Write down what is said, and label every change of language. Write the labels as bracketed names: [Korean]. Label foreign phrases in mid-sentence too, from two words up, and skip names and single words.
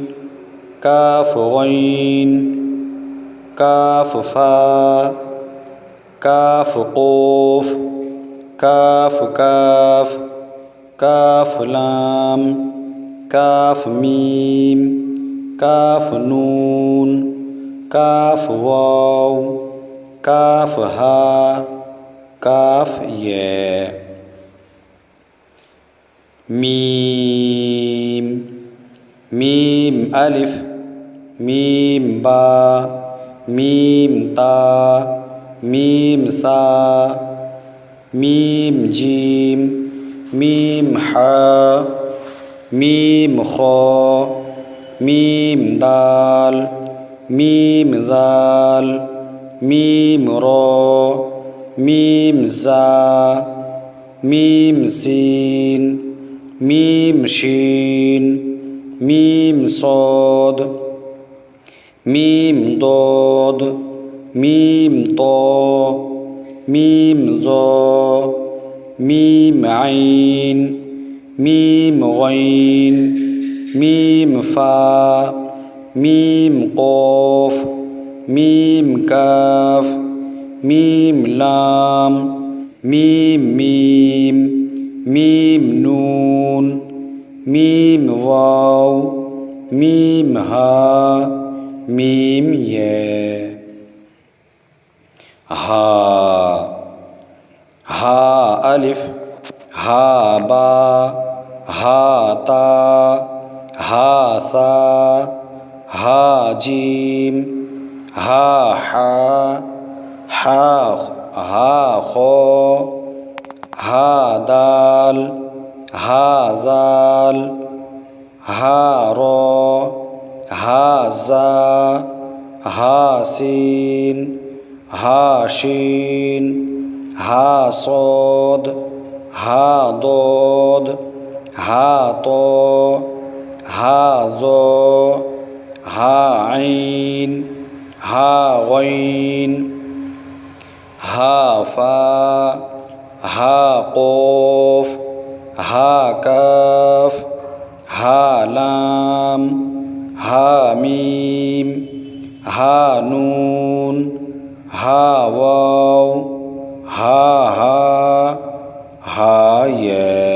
[Arabic] كاف غين كاف فا كاف قاف كاف كاف كاف لام كاف ميم كاف نون كاف واو كاف ها كاف يا ميم ميم ألف ميم با ميم تا ميم سا ميم جيم ميم حا ميم خا ميم دال ميم ذال ميم را ميم زا ميم سين ميم شين ميم صاد ميم ضاد ميم طا ميم ظا ميم عين ميم غين ميم فا ميم قاف ميم كاف ميم لام ميم ميم ميم نون ميم واو ميم ها ميم ها ها ألف ها با ها تا ها ثا ها جيم ها حا ها ها خا ها دال ها ذال ها را ها زا ها سين ها شين ها صاد ها ضاد ها طا ها ظا ها عين ها غين ها فا ها قاف ها كاف ها لام ها ميم ها نون ها واو ها ها ها يا.